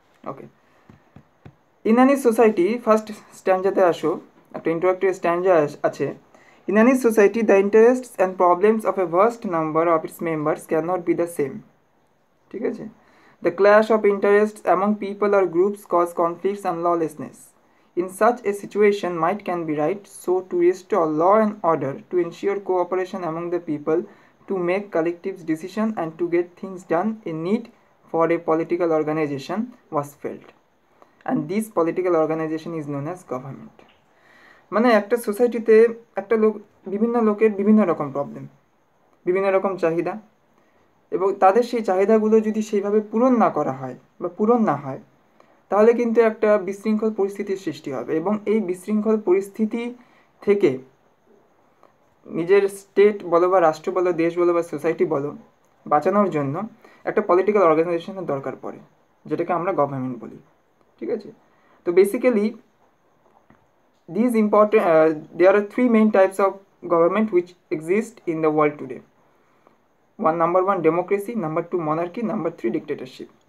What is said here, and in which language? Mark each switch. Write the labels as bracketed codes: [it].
[bn] Okay, [en] in any society, [bn] first স্ট্যান্ডাতে আসো, একটা interactive স্ট্যান্ডা আছে। [en] In any society the interests and problems of a vast number of its members can not be the same. [bn] ঠিক আছে, [en] The clash of interests among people আর groups cause conflicts and lawlessness. In such a situation, might can be right, so to restore law and order, to ensure cooperation among the people, to make collective decision and to get things done, a need for a political organization was felt. And this political organization is known as government. [bn] মানে একটা সোসাইটিতে একটা বিভিন্ন লোকের বিভিন্ন রকম problem, বিভিন্ন রকম চাহিদা, এবং তাদের সেই চাহিদাগুলো যদি সেইভাবে পূরণ না করা হয় বা পূরণ না হয়, তাহলে কিন্তু একটা বিশৃঙ্খল পরিস্থিতির সৃষ্টি হবে। এবং এই বিশৃঙ্খল পরিস্থিতি থেকে নিজের স্টেট বলো বা রাষ্ট্র বলো, দেশ বলো বা সোসাইটি বলো, বাঁচানোর জন্য একটা পলিটিক্যাল অর্গানাইজেশনের দরকার পড়ে, যেটাকে আমরা গভর্নমেন্ট বলি। ঠিক আছে, তো [en] Basically these important there are three main types of government which exist in the world today. Number one democracy, number two monarchy, number three dictatorship.